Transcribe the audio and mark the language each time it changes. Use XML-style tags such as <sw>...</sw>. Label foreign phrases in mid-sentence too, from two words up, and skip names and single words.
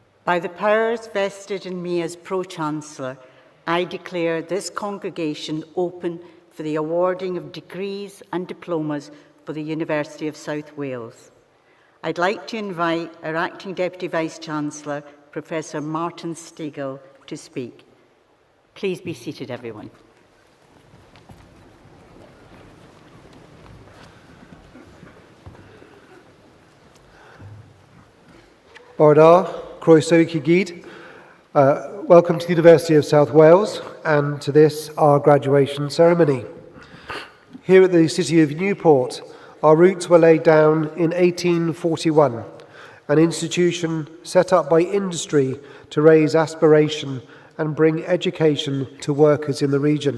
<en>By the powers vested in me as Pro-Chancellor, I declare this congregation open for the awarding of degrees and diplomas for the University of South Wales. I'd like to invite our Acting Deputy Vice-Chancellor, Professor Martin Stegall, to speak. Please be seated, everyone.</en> <cy>Bordar, Croeso I chi gyd.</cy> <en>Welcome to the University of South Wales and to this, our graduation ceremony. Here at the city of Newport, our roots were laid down in 1841, an institution set up by industry to raise aspiration and bring education to workers in the region.</en>